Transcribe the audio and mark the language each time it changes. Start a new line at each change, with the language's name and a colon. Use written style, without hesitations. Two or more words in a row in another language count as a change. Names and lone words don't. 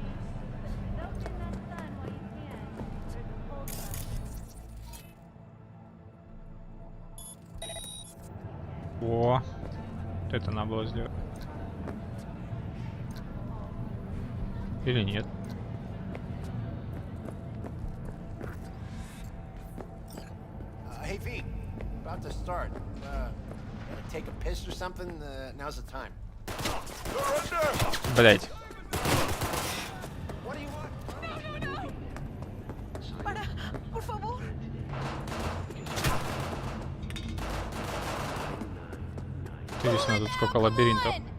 Russian: О, вот это надо было сделать. Или нет?
English: Hey V, about to start. Take a piss or something? Now's the time.
Russian: Блять.
English: What do you want?
Spanish: Para, por favor.
Russian: Интересно, тут сколько лабиринтов.